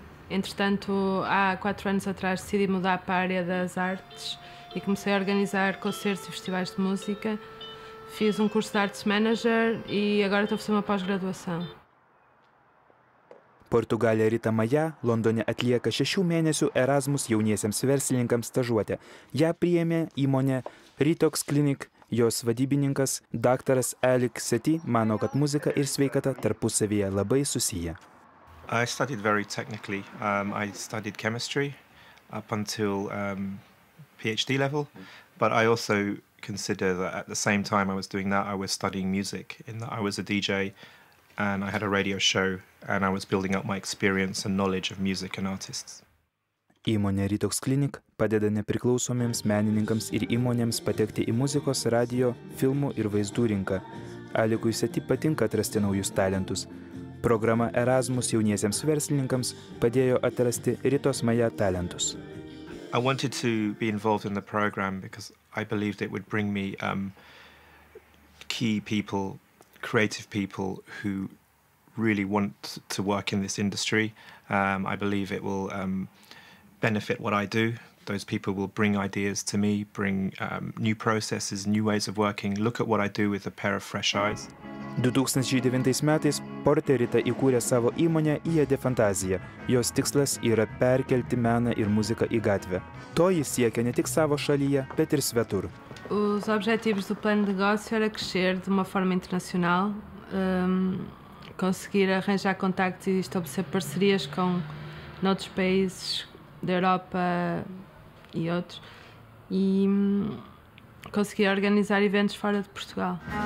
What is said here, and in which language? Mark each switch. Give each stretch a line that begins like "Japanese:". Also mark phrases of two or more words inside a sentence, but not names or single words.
Portuguese: Entretanto, há 4 anos atrás decidi mudar para a área das artes e comecei a organizar concertos e festivais de música. Fiz curso de
English: Arts Manager
Portuguese: e agora estou a fazer uma pós-graduação.
Lithuanian: Portugalė Rita Maja Londone atlieka 6 mėnesių Erasmus jauniesiems verslininkams stažuotę. Ją priėmė įmonė Ritox Clinic. Jos vadybininkas, daktaras Alik Sethi, mano, kad muzika ir sveikata tarpusavyje labai susiję.
English: I studied very technically. I studied chemistry up until PhD level, but I also consider that at the same time I was doing that, I was studying music, in that I was a DJ and I had a radio show and I was building up my experience and knowledge of music and artists.
Lithuanian: Įmonė Ritox Clinic padeda nepriklausomiems menininkams ir įmonėms patekti į muzikos, radio, filmų ir vaizdų rinką. Alikui Sethi patinka atrasti naujus talentus. Programa Erasmus jauniesiems verslininkams padėjo atrasti Ritos Maja talentus.
English: I wanted to be involved in the program because I believed it would bring me key people, creative people who really want to work in this industry. I believe it will benefit what I do. Those people will bring ideas to me, bring new processes, new ways of working, look at what I do with a pair of fresh eyes.
Lithuanian: 2009 metais Porte Rita įkūrė savo įmonę IAD Fantazija. Jos tikslas yra perkelti meną ir muziką į gatvę. To jis siekia ne tik savo šalyje, bet ir svetur.
Portuguese: Os objetivos do plano de negócio era crescer de uma forma internacional, conseguir arranjar contactos e estabelecer parcerias com outros países da Europa e outros e conseguir organizar eventos fora de Portugal.